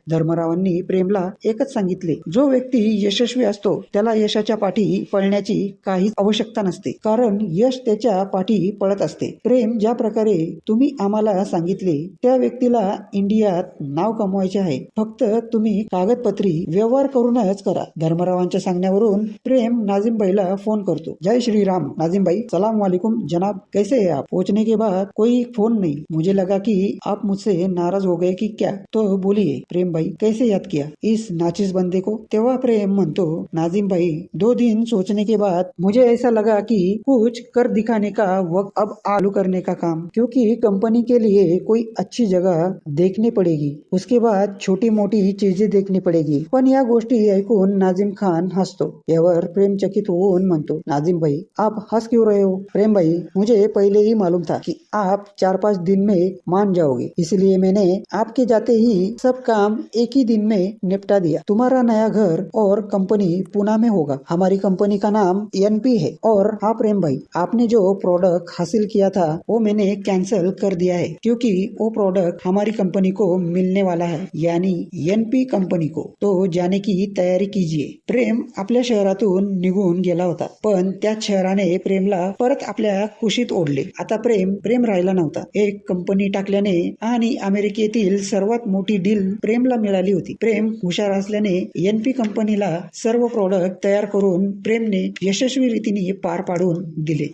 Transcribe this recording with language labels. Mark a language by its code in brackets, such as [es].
[mr] धर्मरावांनी प्रेमला एकच सांगितले, जो व्यक्ती यशस्वी असतो त्याला यशाच्या पाठी पळण्याची काहीच आवश्यकता नसते, कारण यश त्याच्या पाठी पळत असते। प्रेम ज्या प्रकारे तुम्ही आम्हाला सांगितले त्या व्यक्तीला इंडियात नाव कमवायचे आहे, फक्त तुम्ही कागदपत्री व्यवहार करूनच करा। धर्मरावांच्या सांगण्यावरून प्रेम नाजिमबाईला फोन करतो। [hi] जय श्री राम नाजिम भाई, सलाम वालेकुम जनाब, कैसे हैं आप? पहुंचने के बाद कोई फोन नहीं, मुझे लगा कि आप मुझसे नाराज हो गए कि क्या, तो बोलिए प्रेम भाई कैसे याद किया इस नाचिस बंदे को? [mr] तेव्हा प्रेम म्हणतो, [hi] नाजिम भाई 2 दिन सोचने के बाद मुझे ऐसा लगा कि कुछ कर दिखाने का वक्त अब आलू करने का काम, क्योंकि कंपनी के लिए कोई अच्छी जगह देखनी पड़ेगी, उसके बाद छोटी मोठी चीजें देखनी पड़ेगी। पण या गोष्टी ऐकून नाजिम खान हसतो। [mr] यावर प्रेम चकित होऊन म्हणतो, नाजिम भाई [hi] आप हंस क्यों रहे हो? प्रेम भाई मुझे पहले ही मालूम था कि आप 4-5 दिन में मान जाओगे, इसलिए मैंने आपके जाते ही सब काम एक ही दिन में निपटा दिया। तुम्हारा नया घर और कंपनी पुणे में होगा। हमारी कंपनी का नाम NP है। और हाँ प्रेम भाई, आपने जो प्रोडक्ट हासिल किया था वो मैंने कैंसिल कर दिया है, क्योंकि वो प्रोडक्ट हमारी कंपनी को मिलने वाला है, यानी NP कंपनी को। तो जाने की तयारी कीजिए। [mr] प्रेम आपल्या शहरातून निघून गेला होता, पण त्या शहराने प्रेमला परत आपल्या कुशीत ओढले। आता प्रेम राहिला नव्हता। एक कंपनी टाकल्याने आणि अमेरिकेतील सर्वात मोठी डील प्रेमला मिळाली होती। प्रेम हुशार असल्याने NP कंपनीला सर्व प्रोडक्ट तयार करून प्रेमने यशस्वी रीतीने पार पाडून दिले।